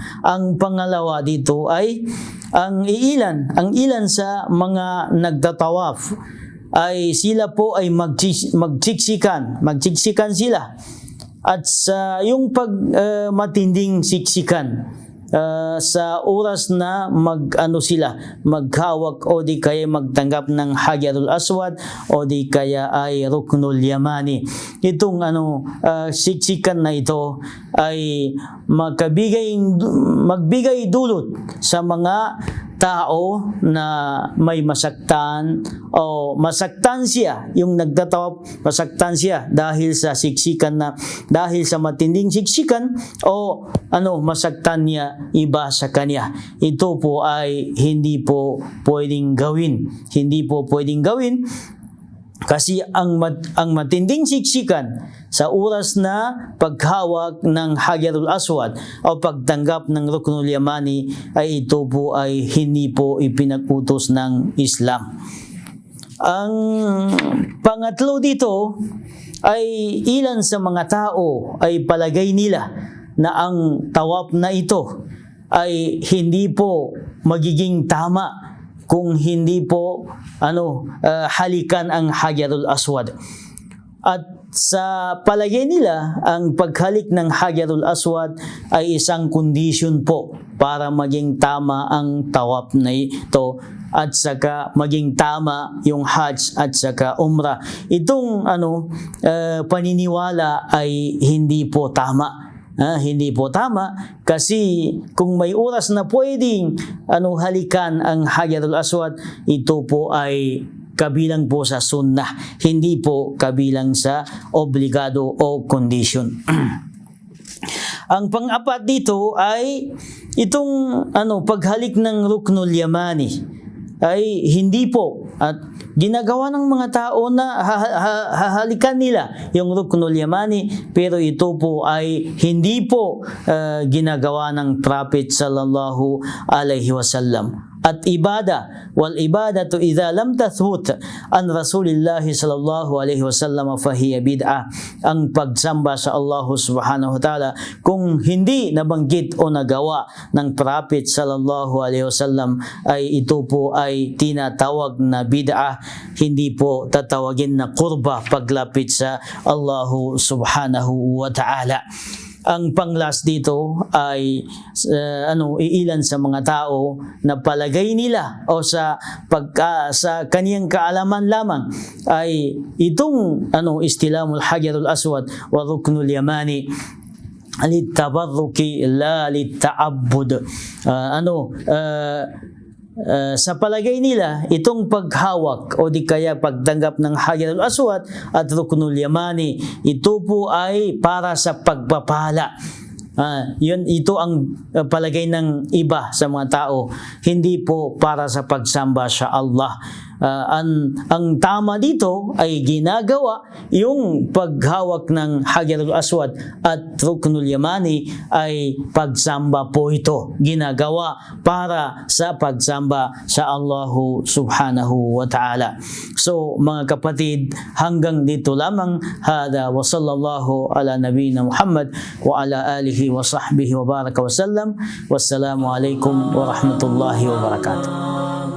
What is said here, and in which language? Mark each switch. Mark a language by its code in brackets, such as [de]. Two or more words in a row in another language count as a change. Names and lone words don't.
[tl] Ang pangalawa dito ay ang ilan sa mga nagtatawaf ay sila po ay magsiksikan sila. At sa yung matinding siksikan sa oras na maghawak o di kaya magtanggap ng [ar] الحجر الأسود [tl] o di kaya ay [ar] الركن اليماني. [tl] Itong siksikan na ito ay magbigay dulot sa mga tao na may masaktan o masaktan siya, yung nagtatawaf masaktan siya dahil sa matinding siksikan, o masaktan niya iba sa kanya. Ito po ay hindi po pwedeng gawin. Kasi ang matinding siksikan sa oras na paghawak ng [ar] الحجر الأسود [tl] o pagtanggap ng [ar] الركن اليماني [tl] ay ito po ay hindi po ipinag-utos ng Islam. Ang pangatlo dito ay ilan sa mga tao ay palagay nila na ang tawaf na ito ay hindi po magiging tama kung hindi po halikan ang [ar] الحجر الأسود. [tl] At sa palagay nila, ang paghalik ng [ar] الحجر الأسود [tl] ay isang condition po para maging tama ang tawaf na ito, at saka maging tama yung hajj at saka umrah. Itong paniniwala ay hindi po tama. Hindi po tama, kasi kung may oras na pwedeng halikan ang [ar] الحجر الأسود, [tl] ito po ay kabilang po sa sunnah, hindi po kabilang sa obligado o condition. Ang pang-apat dito ay itong paghalik ng ruknul yamani ay hindi po, at ginagawa ng mga tao na hahalikan nila yung ruknul yamani, pero ito po ay hindi po ginagawa ng Prophet [ar] صلى الله عليه وسلم. والعبادة إذا لم تثبت عن رسول الله صلى الله عليه وسلم فهي بدعة. [tl] Ang pagsamba sa Allah [ar] سبحانه وتعالى [tl] kung hindi nabanggit o nagawa ng Prophet [ar] صلى الله عليه وسلم [tl] ay ito po ay tinatawag na bid'ah, hindi po tatawagin na qurba paglapit sa Allah [ar] سبحانه وتعالى. [tl] Ang panglas dito ay iilan sa mga tao na palagay nila o sa kaniyang kaalaman lamang ay itong [ar] استلام الحجر الأسود والركن اليماني للتبرك لا للتعبد. [tl] Sa palagay nila, itong paghawak o di kaya pagtanggap ng [ar] الحجر الأسود [tl] at [ar] الركن اليماني, [tl] ito po ay para sa pagpapala. Ito ang palagay ng iba sa mga tao, hindi po para sa pagsamba sa Allah. ang tama dito ay ginagawa yung paghawak ng [ar] الحجر الأسود [tl] at [ar] الركن اليماني [tl] ay pagsamba po ito. Ginagawa para sa pagsamba sa [ar] الله سبحانه وتعالى. [tl] So mga kapatid, hanggang dito lamang. [ar] هذا وصلى الله على نبينا محمد وعلى آله وصحبه وبارك وسلم. والسلام عليكم ورحمة الله وبركاته.